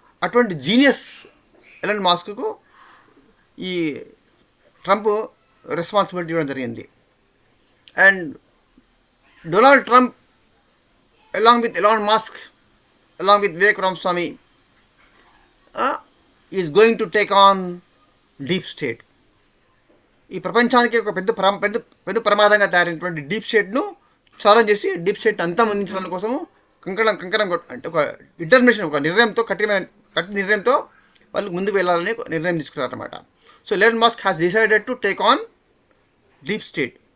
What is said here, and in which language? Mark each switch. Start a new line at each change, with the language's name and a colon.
Telugu: అటువంటి genius Elon మస్క్కు ఈ Trump responsibility ఇవ్వడం జరిగింది.
English: And Donald Trump along with Elon Musk, along with Vivek Ramaswamy, is going to take on deep state.
Telugu: ఈ ప్రపంచానికి ఒక పెద్ద ప్రమాదంగా తయారైనటువంటి డీప్ స్టేట్ను ఛాలెంజ్ చేసి డీప్ స్టేట్ అంతమొందించడం కోసము కంకణం అంటే ఒక డిటర్మినేషన్, ఒక నిర్ణయంతో, కఠిన నిర్ణయంతో వాళ్ళు ముందుకు వెళ్ళాలని నిర్ణయం తీసుకున్నారన్నమాట.
English: So Elon Musk has decided to take on deep state.